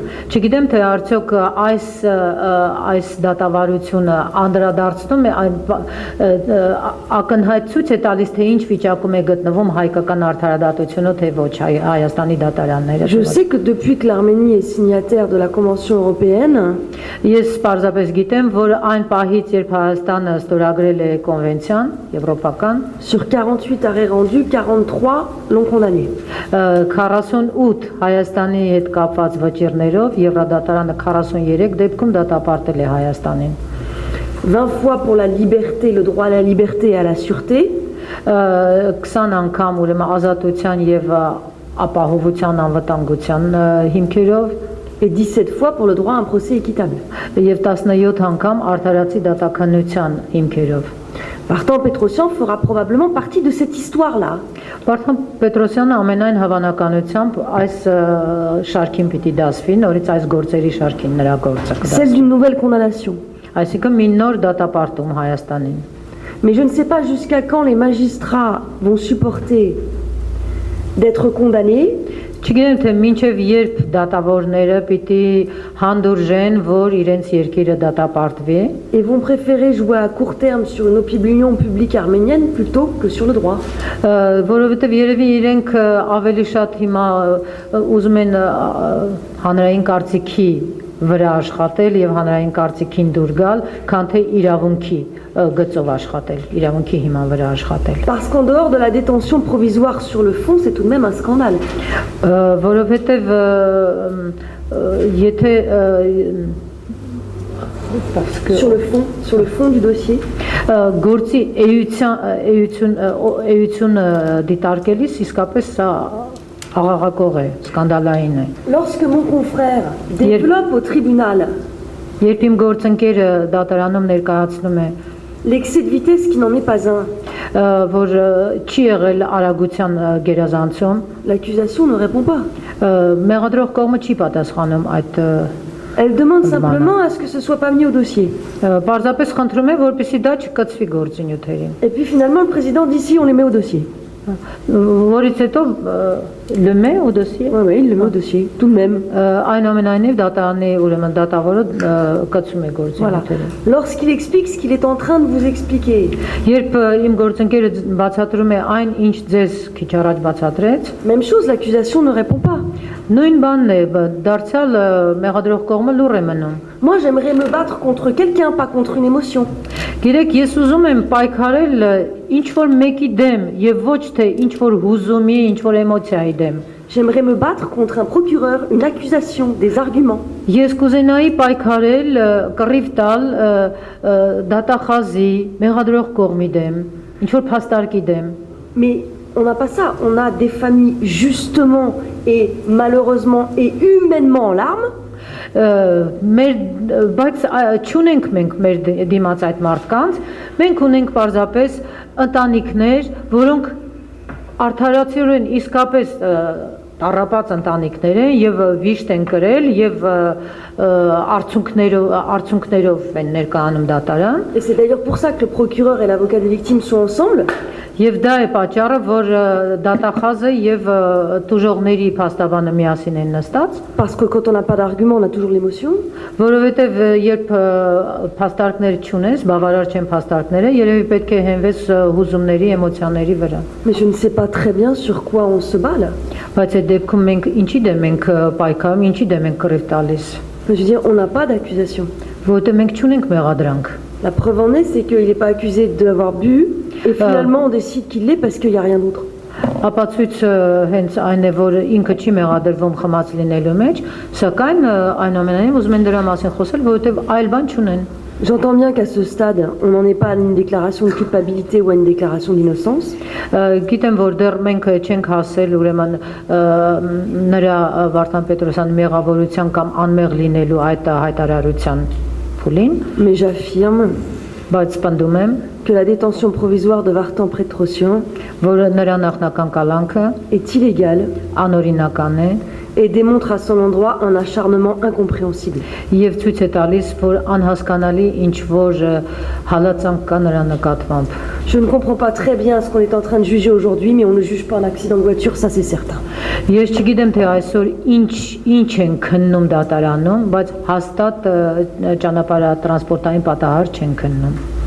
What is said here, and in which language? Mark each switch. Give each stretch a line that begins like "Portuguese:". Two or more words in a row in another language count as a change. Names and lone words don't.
Armenian: Չգիտեմ թե արդյոք այս դատավարությունը անդրադարձնում է ակնհայտ ցույց է տալիս թե ինչ վիճակում է գտնվում հայկական արդարադատությունը թե ոչ Հայաստանի դատարանները։
French: Je sais que depuis que l'Arménie est signataire de la Convention européenne,
Armenian: ես պարզապես գիտեմ, որ այն պահից, երբ Հայաստանը ստորագրել է կոնվենցիան եվրոպական,
French: sur 48 arrêts rendus, 43 l'ont condamné.
Armenian: 48 Հայաստանի հետ կապված վճիռներով Եվրոդատարանը 43 դեպքում դատապարտել է Հայաստանին։
French: 20 fois pour la liberté, le droit à la liberté et à la sûreté.
Armenian: 20 անգամ ուրեմն ազատության եւ ապահովության անվտանգության հիմքերով
French: et 17 fois pour le droit à un procès équitable.
Armenian: Եվ 17 անգամ արդարացի դատականության հիմքերով։
French: Vartan Petrosyan fera probablement partie de cette histoire-là.
Armenian: Վարդան Պետրոսյանը ամենայն հավանականությամբ այս շարքին պիտի դասվի, նորից այս գործերի շարքին նրա գործը կդասվի։
French: Celle d'une nouvelle condamnation.
Armenian: Այսինքն մի նոր դատապարտում Հայաստանին։
French: Mais je ne sais pas jusqu'à quand les magistrats vont supporter d'être condamnés.
Armenian: Չգիտեմ թե մինչև երբ դատավորները պիտի հանդուրժեն, որ իրենց երկիրը դատապարտվի
French: et vont préférer jouer à court terme sur une opinion publique arménienne plutôt que sur le droit.
Armenian: Որովհետև երևի իրենք ավելի շատ հիմա ուզում են հանրային կարծիքի վրա աշխատել եւ հանրային կարծիքին դուր գալ, քան թե իրավունքի գծով աշխատել, իրավունքի հիման վրա աշխատել։
French: Parce qu'en dehors de la détention provisoire sur le fond, c'est tout de même un scandale.
Armenian: Որովհետև եթե
French: sur le fond du dossier.
Armenian: Գործի էություն դիտարկելիս իսկապես սա աղաղակող է, սկանդալային է։
French: Lorsque mon confrère développe au tribunal
Armenian: երբ իմ գործընկերը դատարանում ներկայացնում է
French: l'excès de vitesse qui n'en est pas un,
Armenian: որ չի եղել արագության գերազանցում,
French: l'accusation ne répond pas.
Armenian: Մեղադրող կողմը չի պատասխանում այդ
French: Elle demande simplement à ce que ce soit pas mis au dossier.
Armenian: Պարզապես խնդրում է, որպեսզի դա չկցվի գործնյութերին։
French: Et puis finalement le président dit si on les met au dossier.
Armenian: Որից հետո
French: le met au dossier. Oui, il le met au dossier, tout de même.
Armenian: Այնուամենայնիվ դատարանի ուրեմն դատավորը կցում է
French: Voilà.
Armenian: գործնյութերը։
French: Lorsqu'il explique ce qu'il est en train de vous expliquer,
Armenian: Երբ իմ գործընկերը բացատրում է այն, ինչ ձեզ քիչ առաջ բացատրեց,
French: même chose, l'accusation ne répond pas.
Armenian: նույն բանն է, դարձյալ մեղադրող կողմը լուռ է մնում։
French: Moi, j'aimerais me battre contre quelqu'un, pas contre une émotion.
Armenian: Գիտեք, ես ուզում եմ պայքարել ինչ որ մեկի դեմ եւ ոչ թե ինչ որ հուզումի, ինչ որ էմոցիայի դեմ։
French: J'aimerais me battre contre un procureur, une accusation, des arguments.
Armenian: Ես կուզենայի պայքարել, կռիվ տալ դատախազի, մեղադրող կողմի դեմ, ինչ որ փաստարկի դեմ։
French: Mais on n'a pas ça. On a des familles justement et malheureusement et humainement en larmes.
Armenian: Բայց չունենք մենք մեր դիմաց այդ մարդկանց, մենք ունենք պարզապես ընտանիքներ, որոնք արդարացիորեն իսկապես տառապած ընտանիքներ են եւ վիշտ են կրել եւ արցունքներով են ներկայանում դատարան։
French: Et c'est d'ailleurs pour ça que le procureur et l'avocat des victimes sont ensemble.
Armenian: Եվ դա է պատճառը, որ դատախազը եւ տուժողների փաստաբանը միասին են նստած,
French: Parce que quand on n'a pas d'argument, on a toujours l'émotion.
Armenian: որովհետեւ երբ փաստարկներ չունես, բավարար չեն փաստարկները, երևի պետք է հենվես հուզումների, էմոցիաների վրա։
French: Mais je ne sais pas très bien sur quoi on se bat là.
Armenian: Բայց այդ դեպքում մենք ինչի դեմ ենք պայքարում, ինչի դեմ ենք կռիվ տալիս,
French: Je veux dire, on n'a pas d'accusation.
Armenian: որովհետեւ մենք չունենք mեղադրանք։
French: La preuve en est, c'est qu'il n'est pas accusé d'avoir bu, et finalement on décide qu'il l'est parce qu'il n'y a rien d'autre.
Armenian: Ապացույցը հենց այն է, որ ինքը չի մեղադրվում խմած լինելու մեջ, սակայն այնուամենայնիվ ուզում են դրա մասին խոսել, որովհետեւ այլ բան չունեն։
French: J'entends bien qu'à ce stade, on n'en est pas à une déclaration de culpabilité ou à une déclaration d'innocence.
Armenian: Գիտեմ, որ դեռ մենք չենք հասել ուրեմն նրա Վարդան Պետրոսյանի մեղավորության կամ անմեղ լինելու այդ հայտարարության փուլին,
French: Mais j'affirme
Armenian: բայց պնդում եմ,
French: que la détention provisoire de Vartan Petrosyan
Armenian: որ նրա նախնական կալանքը
French: est illégale
Armenian: անօրինական է
French: et démontre à son endroit un acharnement incompréhensible.
Armenian: եւ ցույց է տալիս, որ անհասկանալի ինչ որ հալածանք կա նրա նկատմամբ։
French: Je ne comprends pas très bien ce qu'on est en train de juger aujourd'hui, mais on ne juge pas un accident de voiture, ça c'est certain.
Armenian: Ես չգիտեմ թե այսօր ինչ են քննում դատարանում, բայց հաստատ ճանապարհատրանսպորտային պատահար չեն քննում։